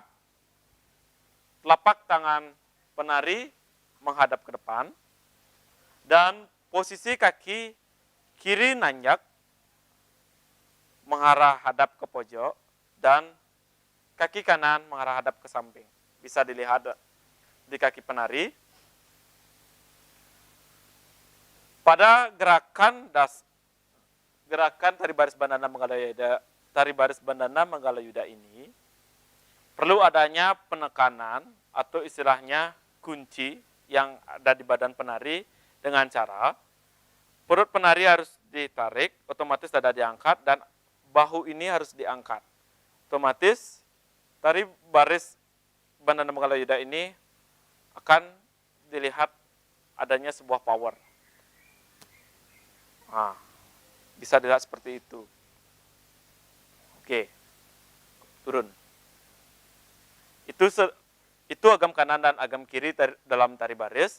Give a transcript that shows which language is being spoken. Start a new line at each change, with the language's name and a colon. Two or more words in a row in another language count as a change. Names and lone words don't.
Indonesian: Telapak tangan penari menghadap ke depan dan posisi kaki kiri nanjak mengarah hadap ke pojok dan kaki kanan mengarah hadap ke samping. bisa dilihat di kaki penari. Pada gerakan tari baris bandana Manggala Yuda ini perlu adanya penekanan atau istilahnya kunci yang ada di badan penari dengan cara perut penari harus ditarik, otomatis dada diangkat dan bahu ini harus diangkat. Otomatis tari baris bandana Manggala Yuda ini akan dilihat adanya sebuah power. Nah, bisa dilihat seperti itu. Oke, turun. Itu agam kanan dan agam kiri dalam tari baris.